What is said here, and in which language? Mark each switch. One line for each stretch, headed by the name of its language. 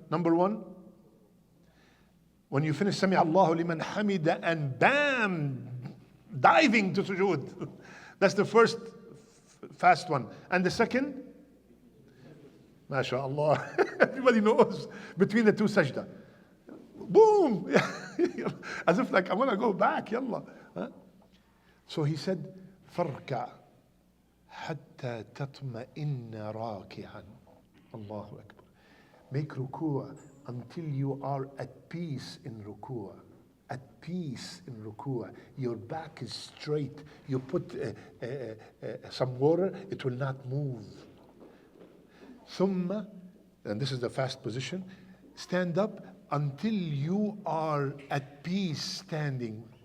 English: Number 1, when you finish Sami Allahu liman hamida and bam, diving to sujood. That's the first fast one. And the second, MashaAllah, everybody knows, between the 2 sajda. Boom! As if like, I want to go back, yallah. Huh? So he said,
Arabic: فَارْكَعْ حَتَّى تَطْمَئِنَّ رَاكِعًا. Allahu Akbar.
English: Make ruku'ah until you are at peace in ruku'ah. At peace in ruku'ah. Your back is straight. You put some water, it will not move.
Arabic: ثُمَّ,
English: and this is the fast position, stand up until you are at peace standing.